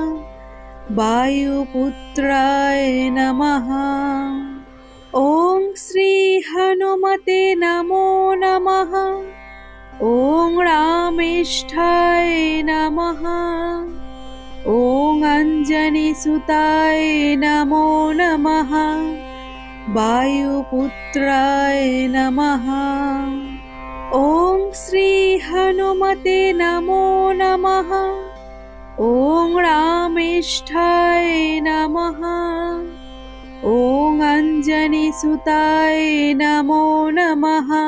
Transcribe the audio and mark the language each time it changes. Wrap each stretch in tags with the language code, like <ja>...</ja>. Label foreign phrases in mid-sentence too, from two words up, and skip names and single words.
<sa>বায়ুপুত্রায় নমঃ। ওং শ্রী হনুমতে নমো নমঃ। ওং রামেষ্ঠায় নমঃ। ওং অঞ্জনি সুতায় নমো নমঃ। वायुपुत्राय नमः। ॐ श्री हनुमते नमो नमः। ॐ रामेष्ठाय नमः। ॐ अञ्जनीसुताय नमो नमः।</sa>